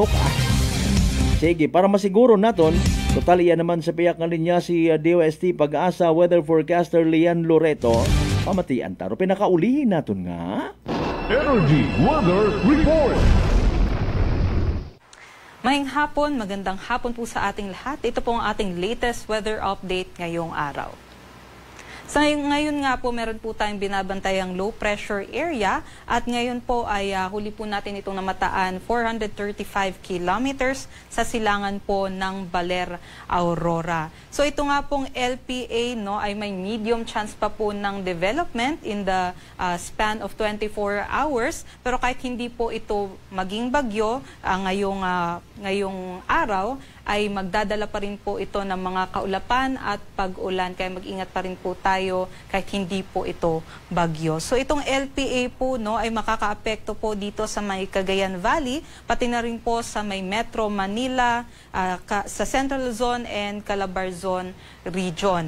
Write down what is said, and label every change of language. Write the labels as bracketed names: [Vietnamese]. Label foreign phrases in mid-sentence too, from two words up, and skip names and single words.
[Hiligaynon] Sige, para masiguro naton, total iyan naman sa piyak nga linya si DOST Pag-asa [English] weather forecaster [Hiligaynon] Lian Loreto. Pamatian taro pinakaulihin naton nga. [English] Energy Weather Report. [Hiligaynon] Maayong hapon, [Filipino] magandang hapon po sa ating lahat. Ito po ang ating latest weather update ngayong araw. Sa ngayon nga po, meron po tayong binabantayang [English] low pressure area [Filipino] at ngayon po ay huli po natin itong namataan 435 kilometers sa silangan po ng Baler, Aurora. So ito nga pong LPA no, ay may [English] medium chance [Filipino] pa po ng development [English] in the span of 24 hours. [Filipino] Pero kahit hindi po ito maging bagyo ngayong araw, ay magdadala pa rin po ito ng mga kaulapan at pag-ulan. Kaya mag-ingat pa rin po tayo kahit hindi po ito bagyo. So itong LPA po no, ay makakaapekto po dito sa may Cagayan Valley, pati na rin po sa may Metro Manila, sa [English] Central Luzon and Calabar Zone region.